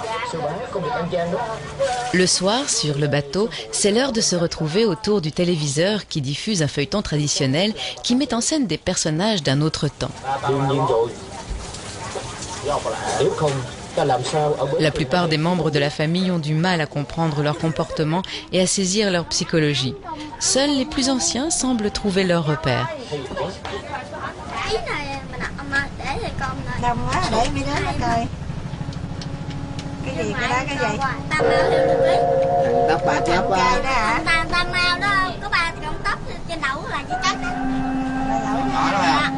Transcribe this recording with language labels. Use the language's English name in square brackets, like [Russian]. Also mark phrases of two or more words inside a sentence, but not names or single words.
[French] Le soir, sur le bateau, c'est l'heure de se retrouver autour du téléviseur qui diffuse un feuilleton traditionnel qui met en scène des personnages d'un autre temps. La plupart des membres de la famille ont du mal à comprendre leur comportement et à saisir leur psychologie. Seuls les plus anciens semblent trouver leur repère. [Vietnamese] Đông quá, để mấy đứa nó coi. Cái gì cái đó cái gì? Tam mao theo được đấy. Tóc ba tóc ba. Đó hả? Tam mao đó có 3 cọng tóc trên đầu là chỉ cắt. Nhỏ đó hả?